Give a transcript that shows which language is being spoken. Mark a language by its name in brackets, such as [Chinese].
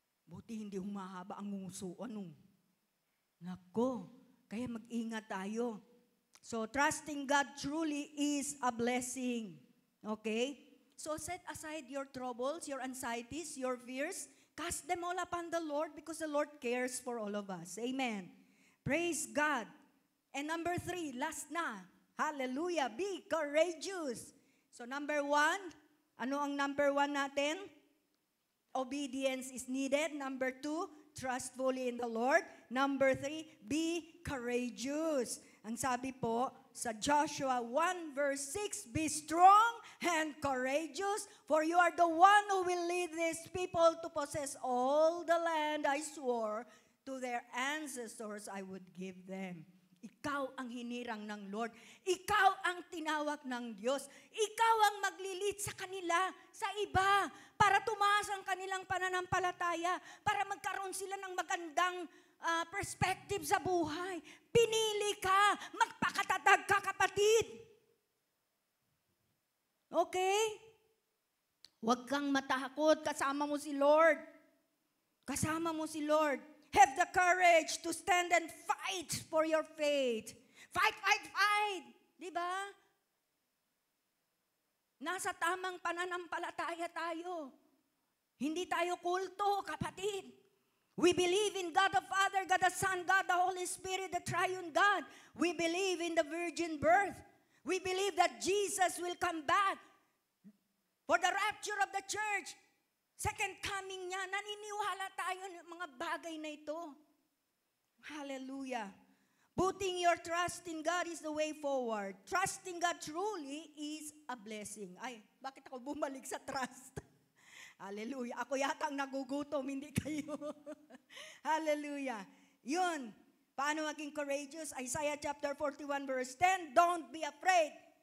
[Filipino] Buti hindi humahaba ang nguso, ano? Nako, kaya mag-ingat tayo. [English] So, trusting God truly is a blessing. Okay? So, set aside your troubles, your anxieties, your fears. Cast them all upon the Lord because the Lord cares for all of us. Amen. Praise God. And number 3, last na. Hallelujah. Be courageous. So, number 1, [Filipino] ano ang number 1 natin? [English] Obedience is needed. Number 2, trust fully in the Lord. Number 3, be courageous. [Filipino] Ang sabi po sa Joshua 1 verse 6, [English] be strong and courageous, for you are the one who will lead these people to possess all the land I swore to their ancestors I would give them. [Filipino] Ikaw ang hinirang ng Lord. Ikaw ang tinawag ng Diyos. Ikaw ang maglilid sa kanila, sa iba, para tumaas ang kanilang pananampalataya, para magkaroon sila ng magandang perspective sa buhay. Pinili ka, magpakatatag ka, kapatid. Okay? Huwag kang matakot, kasama mo si Lord. Kasama mo si Lord. [English] Have the courage to stand and fight for your faith. Fight, fight, fight. [Filipino] Di ba? Nasa tamang pananampalataya tayo. Hindi tayo kulto, kapatid. [English] We believe in God the Father, God the Son, God the Holy Spirit, the Triune God. We believe in the virgin birth. We believe that Jesus will come back for the rapture of the church. Second coming [Filipino] niya, naniniwala tayo ng mga bagay na ito. Hallelujah. [English] Putting your trust in God is the way forward. Trusting God truly is a blessing. [Filipino] Ay, bakit ako bumalik sa trust? Hallelujah. Ako yata ang nagugutom, hindi kayo. Hallelujah. Yun. Paano maging courageous? [English] Isaiah chapter 41 verse 10, don't be afraid.